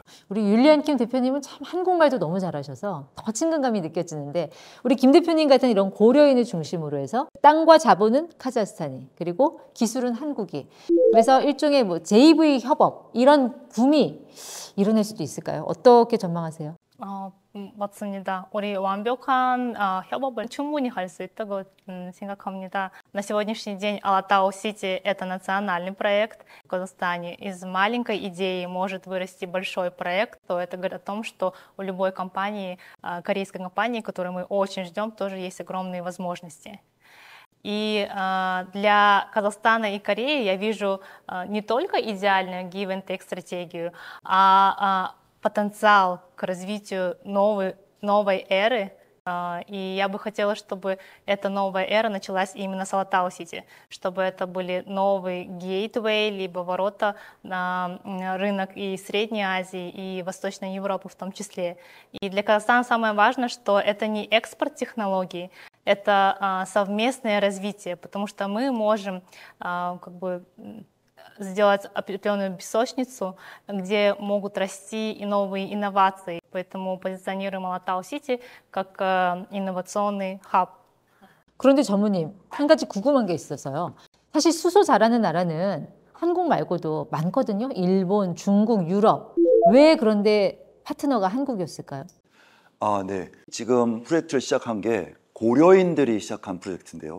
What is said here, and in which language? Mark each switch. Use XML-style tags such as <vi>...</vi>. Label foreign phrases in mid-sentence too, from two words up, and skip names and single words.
<ko>우리 율리안 킴 대표님은 참 한국말도 너무 잘하셔서 더 친근감이 느껴지는데 우리 김 대표님 같은 이런 고려인을 중심으로 해서 땅과 자본은 카자흐스탄이 그리고 기술은 한국이 그래서 일종의 뭐 JV 협업 이런 붐이 일어날 수도 있을까요? 어떻게 전망하세요? 맞습니다. 우리 완벽한 협업을 충분히 할 수 있다고 생각합니다.</ko> <ru>На сегодняшний день Алатау-Сити — это национальный проект в Казахстане. Из маленькой идеи может вырасти большой проект, то это говорит о том, что у любой компании, корейской компании, которую мы очень ждем, тоже есть огромные возможности. И для Казахстана и Кореи я вижу не только идеальную</ru> <en>give and take</en> <ru>стратегию, а потенциал к развитию новой эры. И я бы хотела, чтобы эта новая эра началась именно с Алатау-Сити, чтобы это были новые гейтвей, либо ворота на рынок и Средней Азии, и Восточной Европы в том числе. И для Казахстана самое важное, что это не экспорт технологий, это совместное развитие, потому что мы можем как бы сделать определенную песочницу, где могут расти и новые инновации. Поэтому позиционируем Алатау-Сити как инновационный хаб.</ru> <ko>그런데 전무님, 한 가지 궁금한 게 있어서요. 사실 수소 잘하는 나라는 한국 말고도 많거든요. 일본, 중국, 유럽. 왜 그런데 파트너가 한국이었을까요? 네. 지금 프로젝트를 시작한 게 고려인들이 시작한 프로젝트인데요.</ko>